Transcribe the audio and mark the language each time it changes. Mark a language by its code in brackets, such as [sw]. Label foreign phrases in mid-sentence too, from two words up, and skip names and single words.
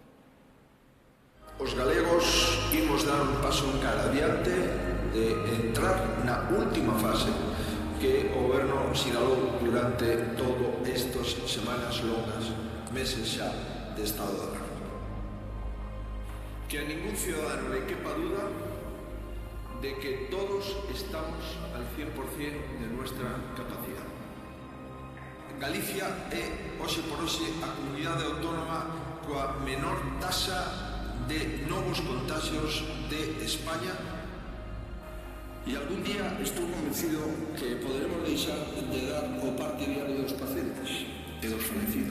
[gl] Os galegos imos dar un paso en cara adiante de entrar na última fase que o goberno sinalou durante todo estas semanas longas, meses xa de estado de alarma. [es] Que a ningún ciudadano le quepa duda de que todos estamos al 100% de nuestra capacidad. Galicia é, hoxe por hoxe, a comunidade autónoma coa menor taxa de novos contagios de España. Y algún día estoy convencido que podremos [gl] deixar de dar o parte diario dos pacientes e dos fallecidos.